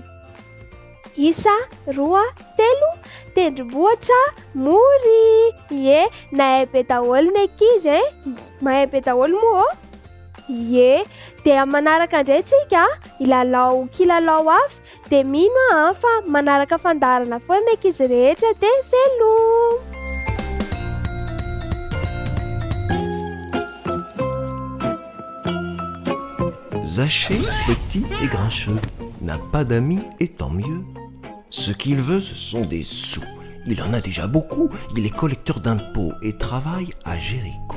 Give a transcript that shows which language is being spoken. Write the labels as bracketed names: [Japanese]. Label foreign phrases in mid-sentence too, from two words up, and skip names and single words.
[Malagasy] Isa, roa, telo, tendrombohitra Moria. Nahay be daholo ny ankizy mahay be daholo moa. Dia manaraka indray tsika ilalao kilalao hafa, dia mino fa manaraka fandaharana foana ny ankizy rehetra dia veloma. [French] Zaché, petit et grincheux, n'a pas d'amis et tant mieux. Ce qu'il veut, ce sont des sous. Il en a déjà beaucoup, il est collecteur d'impôts et travaille à Jéricho.